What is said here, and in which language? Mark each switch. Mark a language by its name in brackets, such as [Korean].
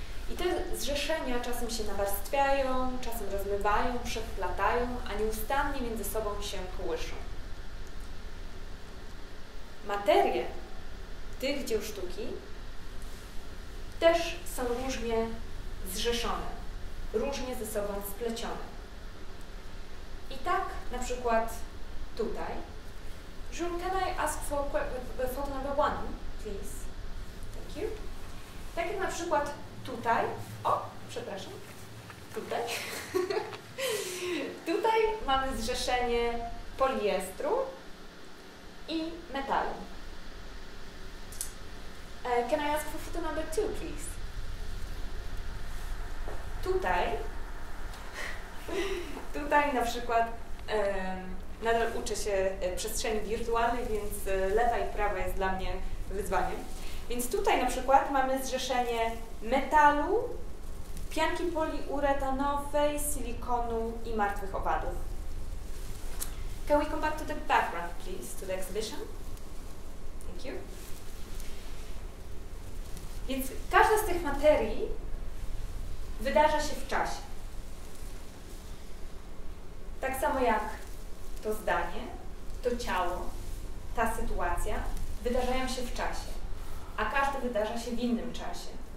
[Polish] I te zrzeszenia czasem się nawarstwiają, czasem rozmywają, przeplatają, a nieustannie między sobą się kołyszą. Materie tych dzieł sztuki też są różnie zrzeszone, różnie ze sobą splecione. I tak na przykład tutaj. [English] Jules, can I ask for photo number 1, please? Thank you. [Polish] Tak jak na przykład tutaj, przepraszam, tutaj. Tutaj mamy zrzeszenie poliestru i metalu. [English] Can I ask for photo number 2, please? [Polish] Tutaj na przykład nadal uczę się przestrzeni wirtualnej, więc lewa i prawa jest dla mnie wyzwaniem. Więc tutaj na przykład mamy zrzeszenie metalu, pianki poliuretanowej, silikonu i martwych owadów. [English] Can we come back to the background, please, to the exhibition? Thank you. [Polish] Więc każda z tych materii wydarza się w czasie. Tak samo jak to zdanie, to ciało, ta sytuacja wydarzają się w czasie, a każdy wydarza się w innym czasie.